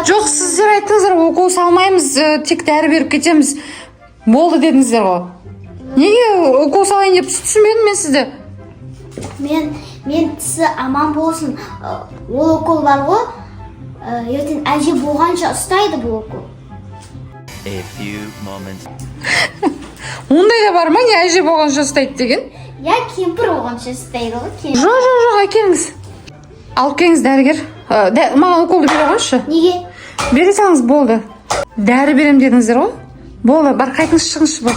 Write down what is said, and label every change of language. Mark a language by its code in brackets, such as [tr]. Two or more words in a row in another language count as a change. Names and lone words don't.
[kk] Жоқ, сіздер айттыңыздар, укол салмаймыз, тек дәрі беріп кетеміз. Болды дедіңіздер ғой. Неге укол салайын деп түсінбедім мен сізді? Мен тісі аман болсын. Ол укол бар ғой. Ертең әже болғанша ұстайды бұл укол. [en] A few moments. [kk] Ондай да бар ма, не әже болғанша ұстайды деген? Я кемпір болғанша ұстайды ғой. Жоқ, әкеліңіз. Алып келіңіз дәрігер. Маған уколды бере қойшы. Неге? Бере салыңыз, болды. Дәрі берем дедіңіздер ғой? Болды, бар қайтыңыз, шығыңызшы бұл.